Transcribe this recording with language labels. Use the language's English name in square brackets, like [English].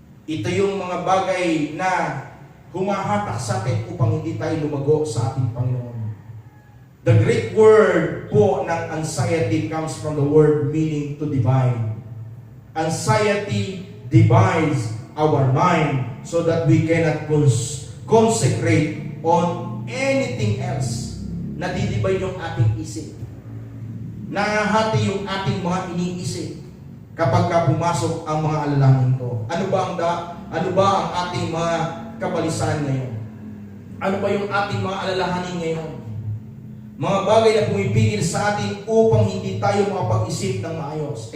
[Filipino] Ito yung mga bagay na humahatak sa atin upang hindi tayo lumago sa ating Panginoon. [English] The Greek word po ng anxiety comes from the word meaning to divide. Anxiety divides our mind so that we cannot concentrate on anything else. [Filipino] Nadidibay yung ating isip. Nahahati yung ating mga iniisip kapag pumasok ang mga alalahanin ito. Ano ba ang ating mga kabalisan ngayon? Ano ba yung ating mga alalahanin ngayon? Mga bagay na pumipigil sa atin upang hindi tayo makapag-isip ng maayos.